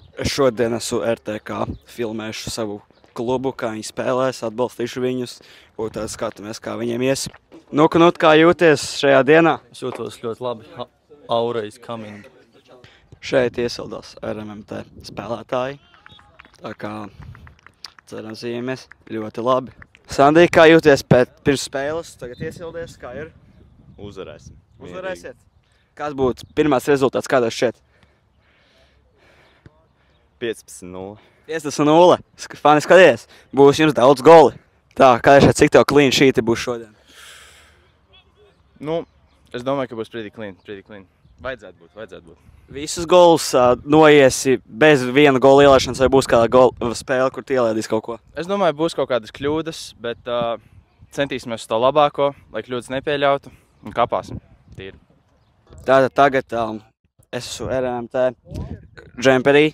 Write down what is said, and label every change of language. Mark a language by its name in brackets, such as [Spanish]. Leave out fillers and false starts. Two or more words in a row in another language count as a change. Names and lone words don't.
[Latvian] Šodien esmu RTK, filmēšu savu klubu, kā viņi spēlēs, atbalstīšu viņus, un tad skatāmies, kā viņiem ies. Nu, Knut, kā jūties šajā dienā? Es jūtos ļoti labi. [English] Aura is coming. [Latvian] Šeit iesildās RMMT spēlētāji, tā kā cerams viņiem ļoti labi. Sandī, kā jūties pirms spēles? Tagad iesildies, kā ir? Uzvarēsim. Uzvarēsiet? Kāds būtu pirmās rezultāts, kādā šķiet? 15-0. 15-0. Fani, skaties, būs jums daudz goli. Tā, kādā šeit, cik tev [English] clean sheeti [Latvian] būs šodien? Nu, es domāju, ka būs [English] pretty clean. [Latvian] Vajadzētu būt. Visus golus noiesi bez viena gola ielaišanas, vai būs kāda spēle, kur tu ielaidīs kaut ko? Es domāju, būs kaut kādas kļūdas, bet centīsimies uz to labāko, lai kļūdas nepieļautu un kapāsim. Tīri. Tātad tagad es esmu RMMT džemperī.